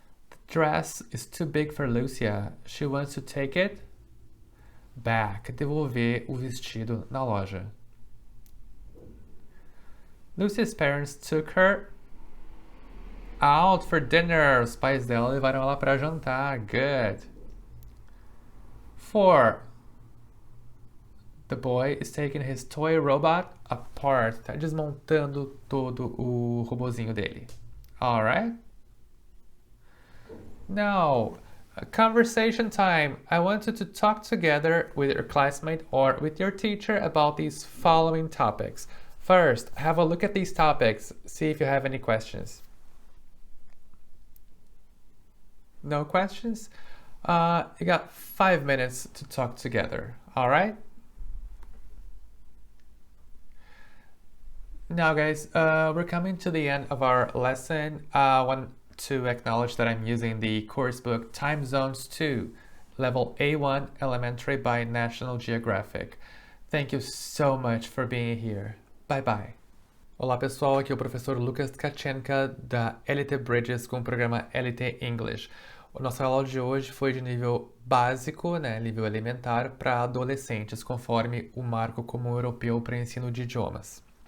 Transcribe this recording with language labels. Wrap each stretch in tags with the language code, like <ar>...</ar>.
<en>The dress is too big for Lucia. She wants to take it back.</en> <pt>Devolver o vestido na loja.</pt> <en>Lucia's parents took her out for dinner.</en> <pt>Os pais dela levaram ela para jantar.</pt> <en>Good. 4. The boy is taking his toy robot apart. Tá desmontando todo o robozinho dele. Alright? Now, conversation time. I want you to talk together with your classmate or with your teacher about these following topics. First, have a look at these topics. See if you have any questions. No questions? You got 5 minutes to talk together. Alright? Now guys, we're coming to the end of our lesson. I want to acknowledge that I'm using the course book Time Zones 2, Level A1 Elementary by National Geographic. Thank you so much for being here. Bye bye.</en> <pt>Olá pessoal, aqui é o professor Lucas Tkachenka da LT Bridges com o programa LT English. A nossa aula de hoje foi de nível básico, né, nível elementar, para adolescentes, conforme o marco comum europeu para ensino de idiomas.</pt>